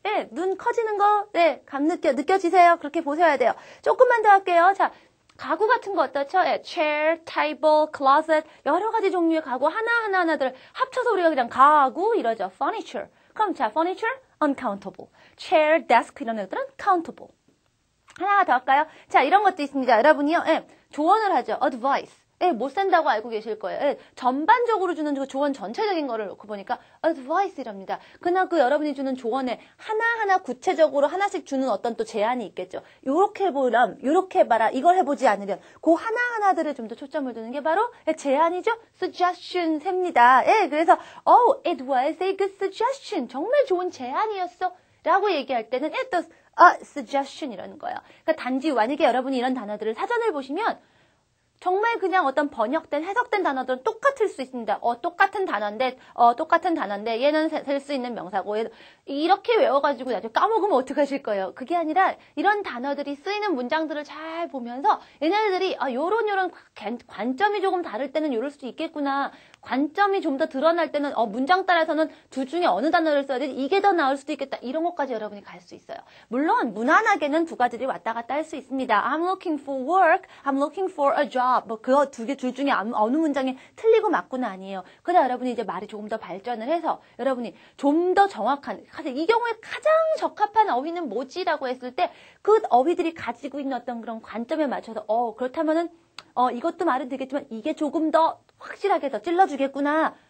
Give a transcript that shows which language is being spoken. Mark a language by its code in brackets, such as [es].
[ko] 눈 커지는 거, 감 느껴지세요? 그렇게 보셔야 돼요. 조금만 더 할게요. 자, 가구 같은 거 어떻죠? chair, table, closet 여러 가지 종류의 가구 하나들을 합쳐서 우리가 그냥 가구 이러죠. furniture. 그럼 자, furniture, uncountable. chair, desk 이런 애들은 countable. 하나 더 할까요? 자, 이런 것도 있습니다. 여러분이요. 조언을 하죠. advice. 못 산다고 알고 계실 거예요. 전반적으로 주는 그 조언 전체적인 거를 놓고 보니까 advice이랍니다. 그러나 그 여러분이 주는 조언에 하나하나 구체적으로 하나씩 주는 어떤 또 제안이 있겠죠. 요렇게 해보렴, 요렇게 해봐라, 이걸 해보지 않으면 그 하나하나들을 좀 더 초점을 두는 게 바로 제안이죠. suggestion입니다. 그래서 [en] it was a good suggestion. [ko] 정말 좋은 제안이었어. 라고 얘기할 때는 또 suggestion이라는 거예요. 그러니까 단지 만약에 여러분이 이런 단어들을 사전을 보시면 정말 그냥 어떤 번역된, 해석된 단어들은 똑같을 수 있습니다. 똑같은 단어인데, 얘는 셀 수 있는 명사고, 이렇게 외워가지고 나중에 까먹으면 어떡하실 거예요? 그게 아니라, 이런 단어들이 쓰이는 문장들을 잘 보면서, 얘네들이, 요런 관점이 조금 다를 때는 요럴 수도 있겠구나. 관점이 좀 더 드러날 때는, 문장 따라서는 둘 중에 어느 단어를 써야 되지? 이게 더 나을 수도 있겠다. 이런 것까지 여러분이 갈 수 있어요. 물론, 무난하게는 두 가지를 왔다 갔다 할 수 있습니다. [en] I'm looking for work, I'm looking for a job. [ko] 그거 둘 중에 어느 문장이 틀리고 맞고는 아니에요. 그러나 여러분이 이제 말이 조금 더 발전을 해서 여러분이 좀 더 정확한, 이 경우에 가장 적합한 어휘는 뭐지라고 했을 때 그 어휘들이 가지고 있는 어떤 그런 관점에 맞춰서 그렇다면은 이것도 말은 되겠지만 이게 조금 더 확실하게 더 찔러주겠구나.